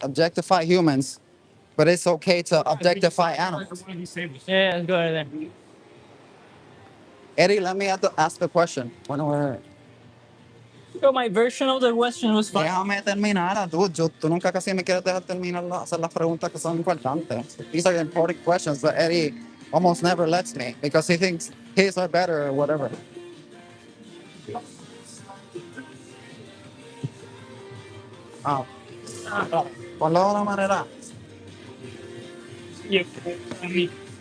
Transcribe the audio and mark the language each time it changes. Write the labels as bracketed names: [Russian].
[English] Objectify humans, but it's okay to objectify animals. Yeah, let's go right there. Eddie, let me ask the question. So my version of the question was fine. [Spanish] Déjame terminar, dude. Tú nunca casi me quieres dejar terminar hacer las preguntas que son importantes. [English] These are important questions, but Eddie almost never lets me because he thinks his are better or whatever. [Spanish] Ah, ponlo de una manera. [English] Yeah. I mean,